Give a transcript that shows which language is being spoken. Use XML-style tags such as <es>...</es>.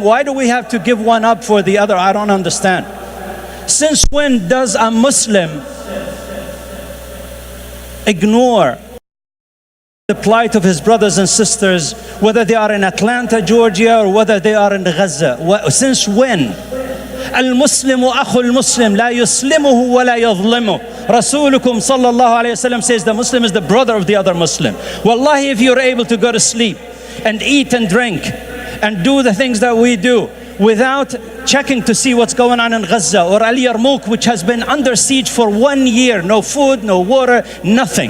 <en>Why do we have to give one up for the other? I don't understand. Since when does a Muslim ignore the plight of his brothers and sisters, whether they are in Atlanta, Georgia, or whether they are in Gaza? Since when?</en> <ar>المسلم أخو المسلم لا يسلمه ولا يظلمه.</ar> <en>Rasulukum sallallahu alayhi wasallam says the Muslim is the brother of the other Muslim. Wallahi, if you're able to go to sleep and eat and drink and do the things that we do without checking to see what's going on in Gaza or Al Yarmouk, which has been under siege for 1 year, no food, no water, nothing.</en>